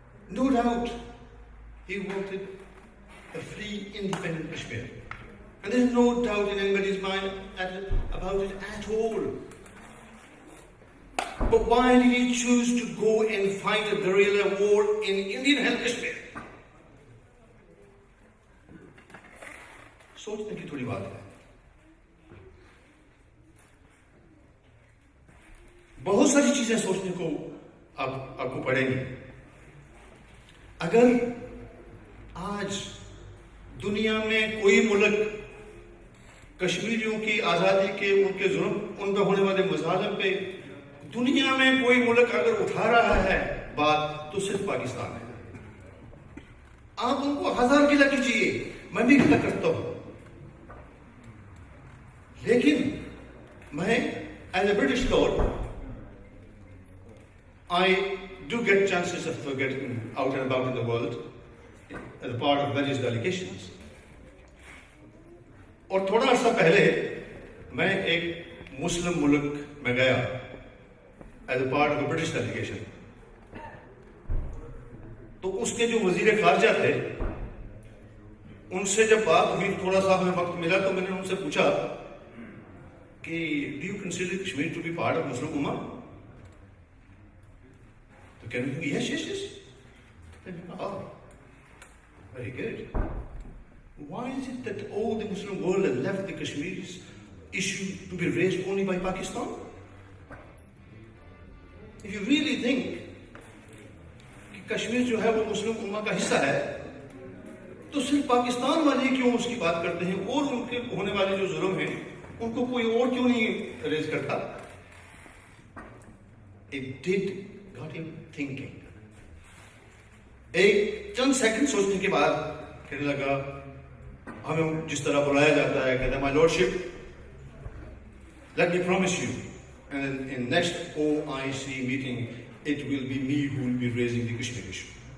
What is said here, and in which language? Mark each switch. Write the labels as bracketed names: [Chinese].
[English] No doubt he wanted a free, independent Kashmir. And there is no doubt in anybody's mind about it at all. But why did he choose to go and fight a guerrilla war in Indian-held Kashmir? [Urdu] سوچنے کی تھوڑی بات ہے۔ بہت ساری چیزیں سوچنے کو آپ کو پڑیں گی۔ اگر آج دنیا میں کوئی ملک کشمیریوں کی آزادی کے، ان کے ظلم، ان پہ ہونے والے مظالم پہ دنیا میں کوئی ملک اگر اٹھا رہا ہے بات، تو صرف پاکستان ہے۔ آپ ان کو 1000 گلا کیجیے، میں بھی گلا کرتا ہوں، لیکن [English] میں as a British lord I do get chances of getting out and about in the world as a part of various delegations. [Urdu] اور تھوڑا عرصہ پہلے میں ایک مسلم ملک میں گیا [English] as a part of a British delegation. [Urdu] تو اس کے جو وزیر خارجہ تھے ان سے جب بات ہوئی تھوڑا سا ہمیں وقت ملا تو میں نے ان سے پوچھا کہ [English] do you consider Kashmir to be part of Muslim Ummah? [Urdu] تو کہنے لگے yes. [English] Oh, very good. Why is it that all the Muslim world has left the Kashmir's issue to be raised only by Pakistan? If you really think [Urdu] کہ کشمیر جو ہے وہ مسلم امہ کا حصہ ہے تو صرف پاکستان والے کیوں اس کی بات کرتے ہیں اور ان کے ہونے والے جو ظلم ہیں ان کو کوئی اور کیوں نہیں ریز کرتا؟ [English] It did got him thinking. [Urdu] ایک چند سیکنڈ سوچنے کے بعد کہنے لگا ہمیں جس طرح بلایا جاتا ہے کہتا ہے [English] my lordship let me promise you and in next OIC meeting it will be me who will be raising the Kashmir issue.